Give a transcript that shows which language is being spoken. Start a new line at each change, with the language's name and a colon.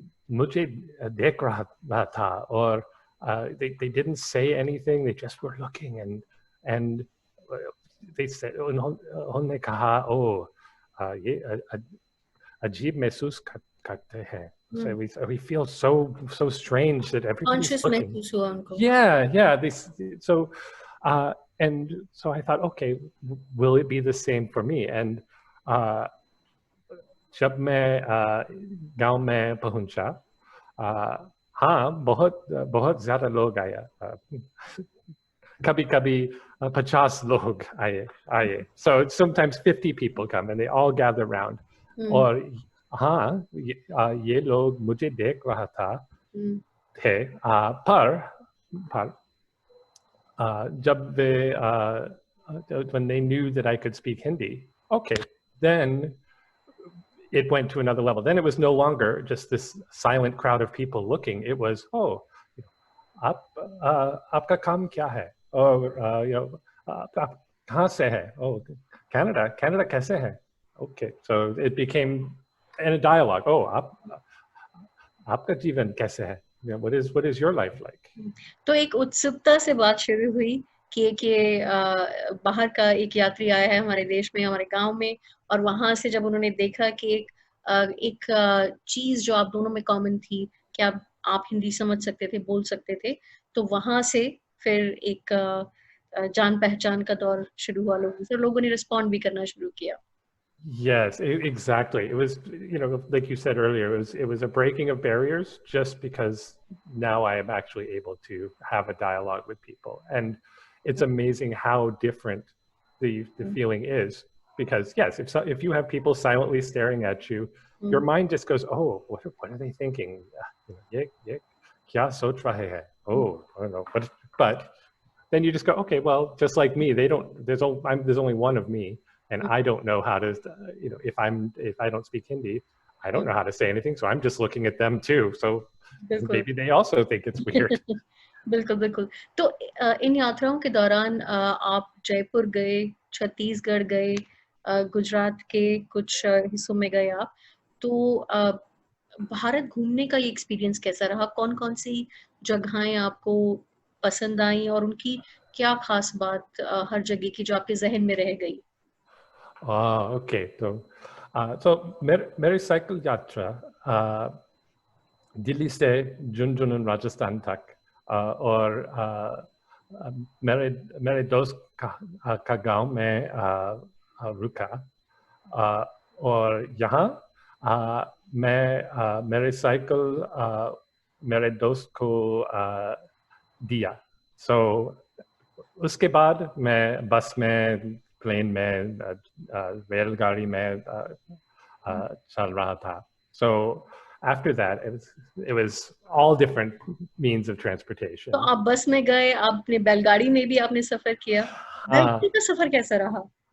Hindi: मुझे देख रहा था, और
English: they didn't say anything, they just were looking, and they said,
Hindi: उन्होंने कहा, oh, ये अजीब महसूस करते हैं.
English: So we feel so strange that everybody's Conscious looking.
Hindi: महसूस हुआ उनको।
English: Yeah. So and so I thought, okay, will it be the same for me?
Hindi: And जब मैं गांव में पहुंचा, हाँ, बहुत ज़्यादा लोग आया, कभी 50 लोग आए.
English: So sometimes 50 people come and they all gather around.
Hindi: और हाँ, ये लोग मुझे देख रहा थे, पर जब
English: when they knew that I could speak Hindi, okay, then it went to another level. Then it was no longer just this silent crowd of people looking. It was, oh,
Hindi: आपका काम क्या है? और आप कहाँ से है? Oh, Canada कैसे है?
English: Okay, so it became in a dialogue.
Hindi: Oh, आपका जीवन कैसे है?
English: What is your life like?
Hindi: तो एक उत्सुकता से बात शुरू हुई कि बाहर का एक यात्री आया है हमारे देश में, हमारे गांव में, और वहां से जब उन्होंने देखा कि एक चीज जो आप दोनों में कॉमन थी कि आप हिंदी समझ सकते थे, बोल सकते थे, तो वहां से फिर एक जान पहचान का दौर शुरू हुआ लोगों से, लोगों ने रिस्पॉन्ड भी करना शुरू किया।
English: Yes, exactly. It was, like you said earlier, it was a breaking of barriers, just because now I am actually able to have a dialogue with people. And it's amazing how different the feeling is, because yes, if you have people silently staring at you, your mind just goes, oh, what are they thinking?
Hindi: Ye kya soch rahe hai?
English: Oh, I don't know. But then you just go, okay, well, just like me, there's only one of me. And I don't know how to, if I don't speak Hindi, I don't know how to say anything. So I'm just looking at them too. So maybe they also think it's weird.
Hindi: बिल्कुल। तो इन यात्राओं के दौरान आप जयपुर गए, छत्तीसगढ़ गए, गुजरात के कुछ हिस्सों में गए आप, तो भारत घूमने का ये एक्सपीरियंस कैसा रहा? कौन-कौन सी जगहें आपको पसंद आई और उनकी क्या खास बात हर जगह की जो आपके जहन में रह गई?
English: Okay.
Hindi: So मेरी साइकिल यात्रा दिल्ली से झुंझुनू राजस्थान तक, और मेरे दोस्त का गांव में रुका, और यहाँ मैं मेरे साइकिल मेरे दोस्त को दिया. So उसके बाद मैं बस में, प्लेन में, रेलगाड़ी में चल रहा था. So
English: after that, it was all different means of transportation.
Hindi: तो आप बस में गए, आपने बैलगाड़ी में भी आपने सफर किया, बैलगाड़ी का सफर कैसा रहा?